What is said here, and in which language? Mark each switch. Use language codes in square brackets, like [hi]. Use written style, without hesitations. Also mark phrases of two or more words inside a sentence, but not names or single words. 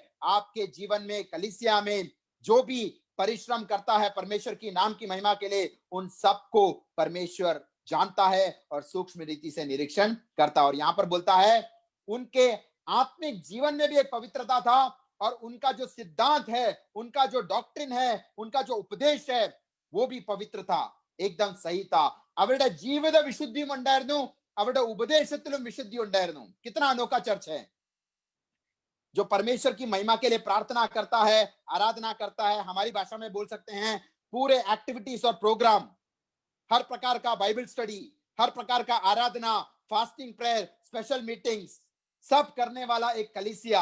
[hi] आपके जीवन में, कलीसिया में जो भी परिश्रम करता है परमेश्वर की नाम की महिमा के लिए, उन सबको परमेश्वर जानता है और सूक्ष्म रीति से निरीक्षण करता है। और यहां पर बोलता है, उनके आत्मिक जीवन में भी एक पवित्रता था, और उनका जो सिद्धांत है, उनका जो डॉक्ट्रिन है, उनका जो उपदेश है, वो भी पवित्र था, एकदम सही था। [ml] അവരുടെ ജീവിത വിശുദ്ധിയും ഉണ്ടായിരുന്നു, അവരുടെ ഉപദേശത്തിലും വിശുദ്ധി ഉണ്ടായിരുന്നു। [hi] कितना अनोखा चर्च है, जो परमेश्वर की महिमा के लिए प्रार्थना करता है, आराधना करता है। हमारी भाषा में बोल सकते हैं, पूरे एक्टिविटीज और प्रोग्राम, हर प्रकार का [en] Bible study, [hi] हर प्रकार का आराधना, [en] fasting, prayer, special meetings, [hi] सब करने वाला एक कलीसिया।